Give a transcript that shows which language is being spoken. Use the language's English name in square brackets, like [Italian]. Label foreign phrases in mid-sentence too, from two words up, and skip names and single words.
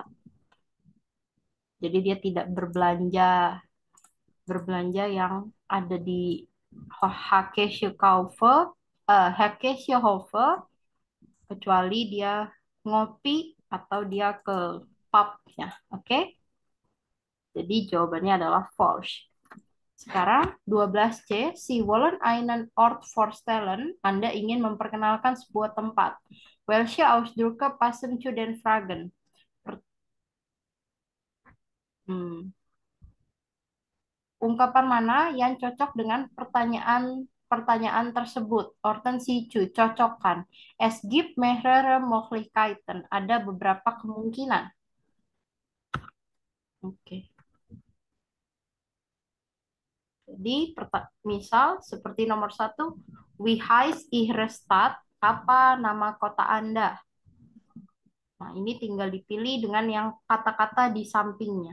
[Indonesian] Jadi dia tidak berbelanja yang ada di Hackeshofe, kecuali dia ngopi atau dia ke pubnya. Oke? Jadi jawabannya adalah false. [German] Sekarang 12C, Sie wollen einen Ort vorstellen. [Indonesian] Anda ingin memperkenalkan sebuah tempat. [German] Welche Ausdrücke passen zu den Fragen? [Indonesian] Ungkapan mana yang cocok dengan pertanyaan tersebut? [German] Orten sicu, cocokkan. Es gibt mehrere Möglichkeiten. [Indonesian] Ada beberapa kemungkinan. Oke. Jadi, misal seperti nomor 1, [German] Wie heißt Ihre Stadt? [Indonesian] Apa nama kota Anda? Nah, ini tinggal dipilih dengan yang kata-kata di sampingnya.